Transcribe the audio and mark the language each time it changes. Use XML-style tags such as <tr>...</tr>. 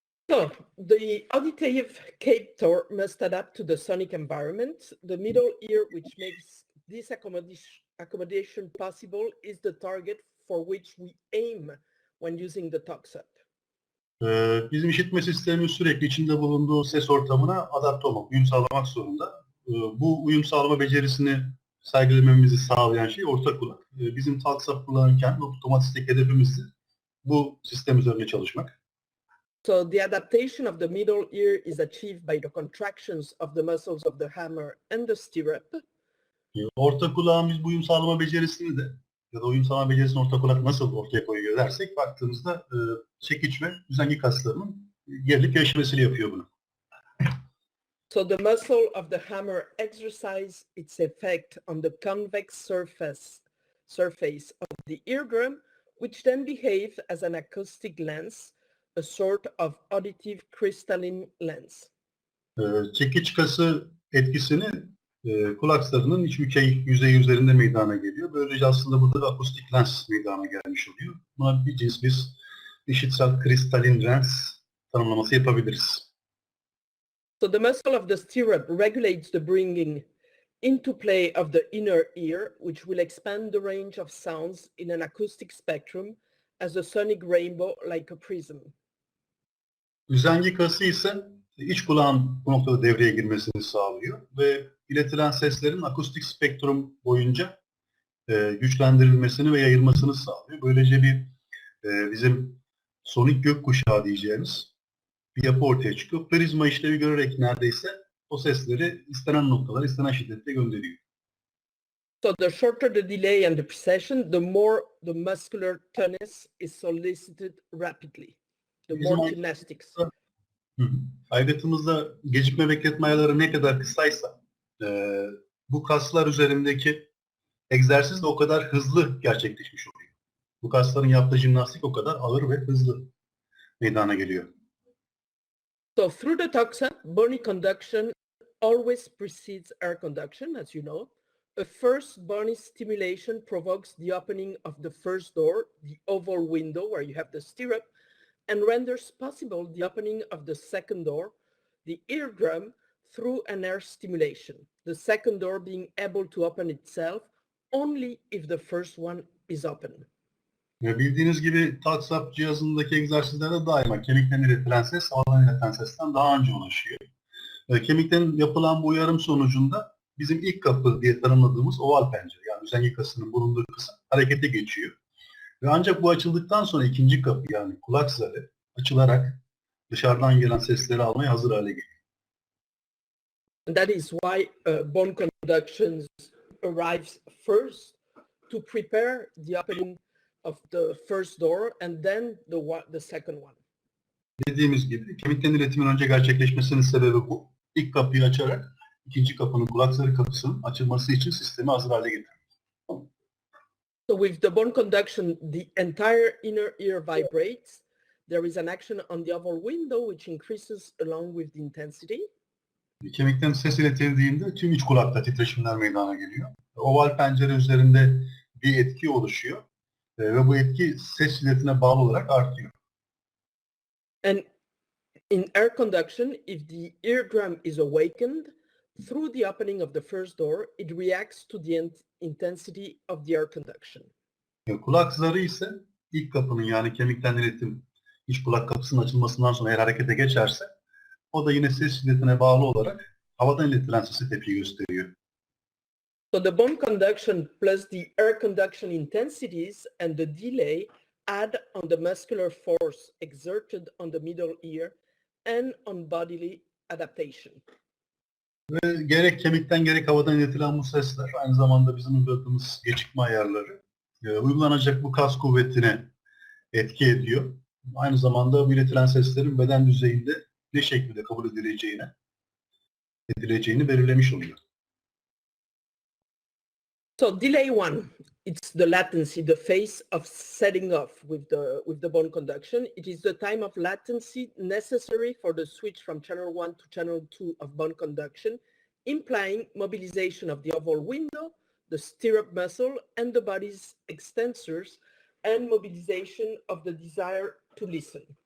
<en>So the auditive captor must adapt to the sonic environment. The middle ear, which makes this accommodation possible, is the target for which we aim when using the toxin.</en> <tr>Bizim işitme sistemimiz sürekli içinde bulunduğu ses ortamına adapte olmak, uyum sağlamak zorunda. Bu uyum sağlama becerisini sergilememizi sağlayan şey orta kulak. Bizim TalkSap kullanırken otomatistik hedefimiz de bu sistem üzerine çalışmak.</tr> <en>So the adaptation of the middle ear is achieved by the contractions of the muscles of the hammer and the stirrup.</en> <tr>Orta kulağın bu uyum sağlama becerisini de ya da uyum sağlama becerisini orta kulak nasıl ortaya koyuyor dersek baktığımızda çekiç ve üzengi kaslarının gerilip gevşemesiyle yapıyor bunu.</tr> <en>So the muscle of the hammer exercises its effect on the convex surface of the eardrum, which then behave as an acoustic lens, a sort of auditive crystalline lens.</en> <tr>Çekiç kası etkisini kulak zarının iç yüzeyi üzerinde meydana geliyor. Böylece aslında burada bir akustik lens meydana gelmiş oluyor. Buna bir cins biz işitsel kristalin lens tanımlaması yapabiliriz.</tr> <en>So the muscle of the stirrup regulates the bringing into play of the inner ear, which will expand the range of sounds in an acoustic spectrum as a sonic rainbow like a prism.</en> <tr>Üzengi kası ise iç kulağın bu noktada devreye girmesini sağlıyor ve iletilen seslerin akustik spektrum boyunca güçlendirilmesini ve yayılmasını sağlıyor. Böylece bizim sonik gökkuşağı diyeceğimiz bir yapı ortaya çıkıyor. Prizma işlevi görerek neredeyse o sesleri istenen noktalara, istenen şiddette gönderiyor.</tr> <en>So the shorter the delay and the precession, the more the muscular tonus is solicited rapidly. The more gymnastics.</en> <tr>Aygıtımızda gecikme bekletme ayarları ne kadar kısaysa bu kaslar üzerindeki egzersiz de o kadar hızlı gerçekleşmiş oluyor. Bu kasların yaptığı jimnastik o kadar ağır ve hızlı meydana geliyor.</tr> <en>So through the toxa, bony conduction always precedes air conduction, as you know. A first bony stimulation provokes the opening of the first door, the oval window where you have the stirrup, and renders possible the opening of the second door, the eardrum, through an air stimulation, the second door being able to open itself only if the first one is open.</en> <tr>Bildiğiniz gibi TAXAP cihazındaki egzersizlerde daima kemikten iletilen ses havadan iletilen sesten daha önce ulaşıyor. Kemikten yapılan bu uyarım sonucunda bizim ilk kapı diye tanımladığımız oval pencere, yani üzengi kasının bulunduğu kısım harekete geçiyor. Ve ancak bu açıldıktan sonra ikinci kapı, yani kulak zarı açılarak dışarıdan gelen sesleri almaya hazır hale geliyor.</tr> <en>And that is why bone conduction arrives first to prepare the opening of the first door and then the second one.</en> <tr>Dediğimiz gibi kemikten iletimin önce gerçekleşmesinin sebebi bu. İlk kapıyı açarak ikinci kapının, kulak zarı kapısının açılması için sistemi hazır hale getirmek.</tr> <en>So with the bone conduction, the entire inner ear vibrates. There is an action on the oval window which increases along with the intensity.</en> <tr>Kemikten ses iletildiğinde tüm iç kulakta titreşimler meydana geliyor. Oval pencere üzerinde bir etki oluşuyor ve bu etki ses şiddetine bağlı olarak artıyor.</tr> <en>And in air conduction, if the eardrum is awakened through the opening of the first door, it reacts to the intensity of the air conduction.</en> <tr>Kulak zarı ise ilk kapının, yani kemikten iletim iç kulak kapısının açılmasından sonra eğer harekete geçerse o da yine ses şiddetine bağlı olarak havadan iletilen sese tepki gösteriyor.</tr> <en>So the bone conduction plus the air conduction intensities and the delay add on the muscular force exerted on the middle ear and on bodily adaptation.</en> <tr>Ve gerek kemikten gerek havadan iletilen bu sesler aynı zamanda bizim uyguladığımız gecikme ayarları uygulanacak bu kas kuvvetine etki ediyor. Aynı zamanda bu iletilen seslerin beden düzeyinde ne şekilde kabul edileceğini belirlemiş oluyor.</tr> <en>So delay one, it's the latency, the phase of setting off with the bone conduction. It is the time of latency necessary for the switch from channel 1 to channel 2 of bone conduction, implying mobilization of the oval window, the stirrup muscle, and the body's extensors, and mobilization of the desire to listen.</en>